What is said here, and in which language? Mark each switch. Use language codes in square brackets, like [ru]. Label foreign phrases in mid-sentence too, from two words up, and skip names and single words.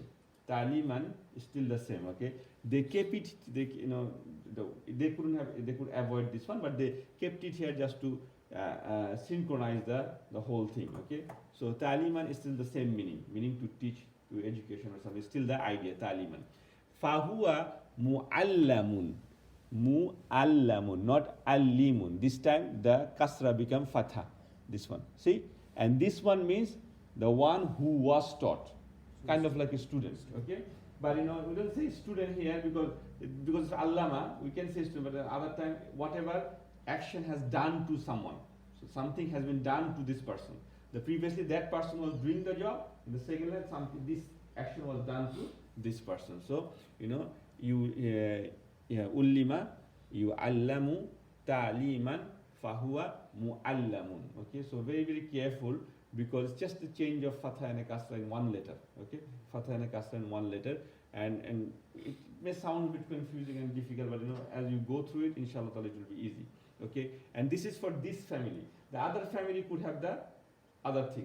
[en] Taliman is still the same. Okay, they kept it. They could avoid this one, but they kept it here just to synchronize the whole thing. Okay, so taliman is still the same meaning to teach, to education or something. Still the idea, [ar] تعليمًا فهو معلَّم, [en] not allimun. This time the kasra become fatha. This one, see, and this one means the one who was taught, kind of like a student. Okay. But we don't say student here because it's allama, we can say student, but other time, whatever action has done to someone. So something has been done to this person. Previously that person was doing the job, in the second line, this action was done to this person. [ar] So, عُلِّمَ يُعَلَّمُ تعليمًا فهو معلَّم. [en] Okay, so very, very careful, because it's just a change of fatha and a kasra in one letter. Okay, fatha and a kasra in one letter, and it may sound a bit confusing and difficult, but as you go through it, inshallah it will be easy. Okay, and this is for this family. The other family could have the other things.